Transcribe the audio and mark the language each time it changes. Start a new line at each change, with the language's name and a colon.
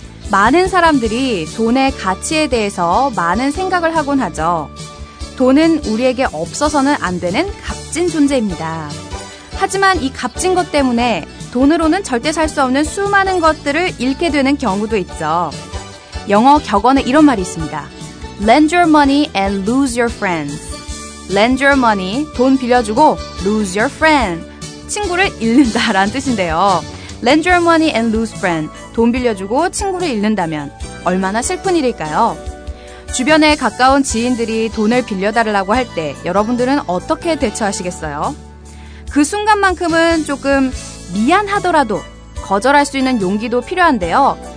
Korean: 많은 사람들이 돈의 가치에 대해서 많은 생각을 하곤 하죠. 돈은 우리에게 없어서는 안 되는 값진 존재입니다. 하지만 이 값진 것 때문에 돈으로는 절대 살 수 없는 수많은 것들을 잃게 되는 경우도 있죠. 영어 격언에 이런 말이 있습니다.
English: Lend your money and lose your friends. Lend your money,
Korean: 돈 빌려주고
English: lose your friend,
Korean: 친구를 잃는다라는 뜻인데요.
English: Lend your money and lose friend,
Korean: 돈 빌려주고 친구를 잃는다면 얼마나 슬픈 일일까요? 주변에 가까운 지인들이 돈을 빌려달라고 할 때 여러분들은 어떻게 대처하시겠어요? 그 순간만큼은 조금 미안하더라도 거절할 수 있는 용기도 필요한데요.